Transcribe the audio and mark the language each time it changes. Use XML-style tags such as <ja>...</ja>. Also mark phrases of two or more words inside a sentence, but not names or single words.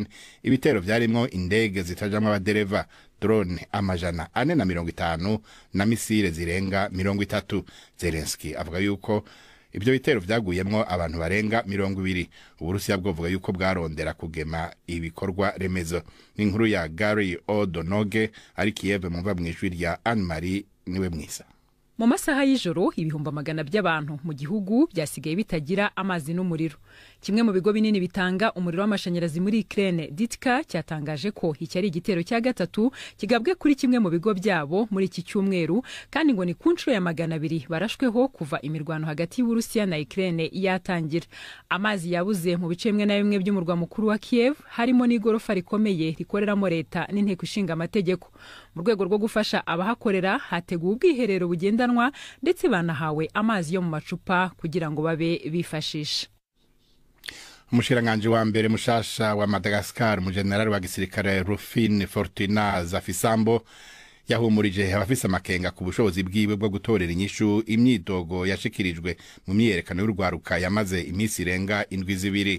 <rn>Ibitero vyarimwo indege zitajamwo abadereva, drone amajana 450 na misile zirenga 30. Zelensky avuga yuko ibyo bitero vyaguyemwo abantu barenga 20. Uburusiya bwovuga yuko bwarondera kugema ibikorwa remezo. N'inkuru ya Gary O'Donoghue ari Kiev mumva mwijwi rya Anne-Marie niwe mwisa.</rn> <rw>Mu masaha y'ijoro ibihumbi magana by'abantu mu gihugu byasigaye bitagira amazi n'umuriro. Kimwe mu bigo binini bitanga umuriro w'amashanyarazi muri Ukraine, Ditka, cyatangaje ko iki ari igitero cya gatatu kigabwe kuri kimwe mu bigo byabo muri iki cyumweru, kandi ngo ni ku nshuro ya 200 barashweho kuva imirwano hagati y'Uburusiya na Ukraine yatangira. Amazi yabuze mu bice bimwe na bimwe by'umurwa mukuru wa Kiev, harimo n'igorofa rikomeye rikoreramo leta n'inteko ishinga amategeko. Mu rwego rwo gufasha abahakorera, hateguwe ubwiherero bugendanwa ndetse banahawe amazi yo mu macupa kugira ngo babe bifashisha.</rw> <rn>Umushiranganje wa mbere mushasha wa Madagascar mu general wa gisirikare Rufin Fortuna Zafisambo yahumurije abafise amakenga ku bushobozi bwiwe bwo gutorera inyishu imyidogo yashikirijwe mu myerekano y'urwaruka yamaze imisi irenga 7.</rn>